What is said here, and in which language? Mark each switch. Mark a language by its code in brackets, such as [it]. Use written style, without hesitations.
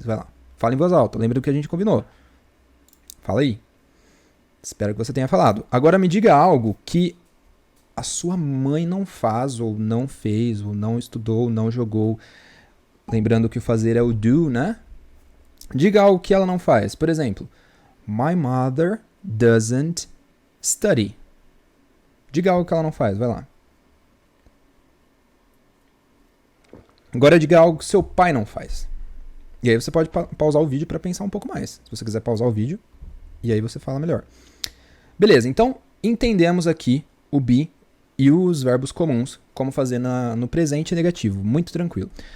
[pt] Vai lá. Fala em voz alta. Lembra do que a gente combinou. Fala aí. Espero que você tenha falado. Agora me diga algo que a sua mãe não faz, ou não fez, ou não estudou, ou não jogou. Lembrando que o fazer é o do, né? Diga algo que ela não faz. Por exemplo, [en] my mother doesn't study. [pt] Diga algo que ela não faz. Vai lá. Agora diga algo que seu pai não faz. E aí você pode pausar o vídeo para pensar um pouco mais. Se você quiser pausar o vídeo, e aí você fala melhor. Beleza, então entendemos aqui o be e os verbos comuns, como fazer no presente negativo. Muito tranquilo.